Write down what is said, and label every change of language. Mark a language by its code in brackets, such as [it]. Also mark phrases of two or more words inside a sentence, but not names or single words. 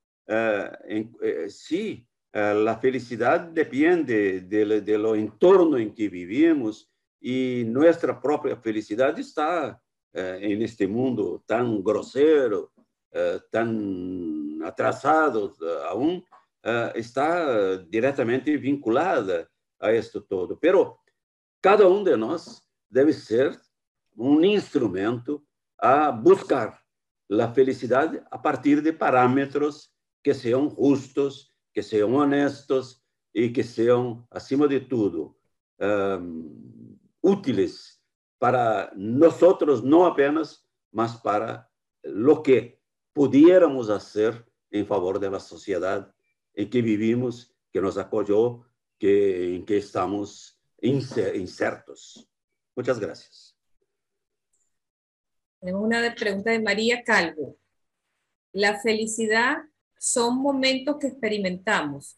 [es] Sí, la felicidad depende de lo entorno en que vivimos, y nuestra propia felicidad está en este mundo tan grosero, tan atrasado aún, está directamente vinculada a esto todo. [pt] Pero cada um de nós deve ser um instrumento a buscar a felicidade a partir de parâmetros que sejam justos, que sejam honestos e que sejam, acima de tudo, úteis para nós, não apenas, mas para [es] lo que pudiéramos [pt] fazer em favor da sociedade em que vivimos, que nos acolheu, em que estamos insertos. [es] Muchas gracias. Tenemos una pregunta de María Calvo. La felicidad son momentos que experimentamos.